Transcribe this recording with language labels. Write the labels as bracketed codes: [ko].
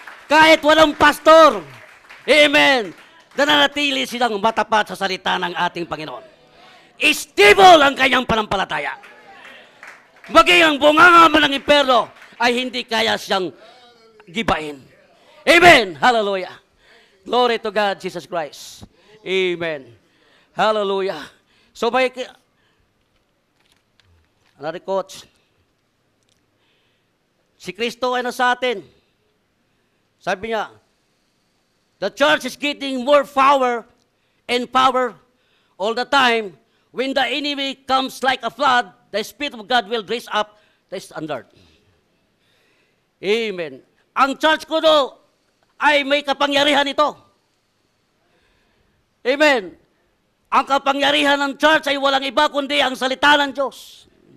[tl] Kahit walang pastor, amen, nananatili silang matapat sa salita ng ating Panginoon. Stable ang kanyang panampalataya. Maging ang bunganga man ng impyerno ay hindi kaya siyang gibain. Amen. Hallelujah. [en] Glory to God, Jesus Christ. Amen. Hallelujah. So, another coach. [tl] Si Kristo ay nasa atin. Sabi niya, [en] the church is getting more power and power all the time. When the enemy comes like a flood, the Spirit of God will raise up the standard. [tl] Amen. Ang church ko do ay may kapangyarihan ito. Amen. Ang kapangyarihan ng church ay walang iba kundi ang salita ng Diyos.